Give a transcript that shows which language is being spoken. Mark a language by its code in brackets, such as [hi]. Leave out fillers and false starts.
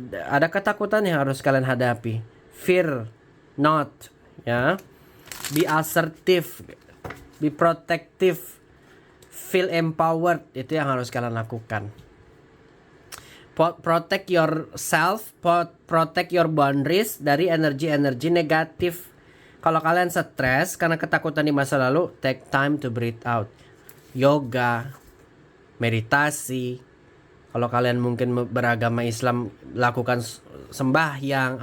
[id] Ada ketakutan yang harus kalian hadapi. [en] Fear not, ya. Be assertive, be protective, feel empowered. [id] Itu yang harus kalian lakukan. [en] Protect yourself, protect your boundaries [id] dari energi-energi negatif. Kalau kalian stres karena ketakutan di masa lalu, [en] take time to breathe out. [id] Yoga, meditasi. Kalau kalian mungkin beragama Islam, lakukan sembahyang.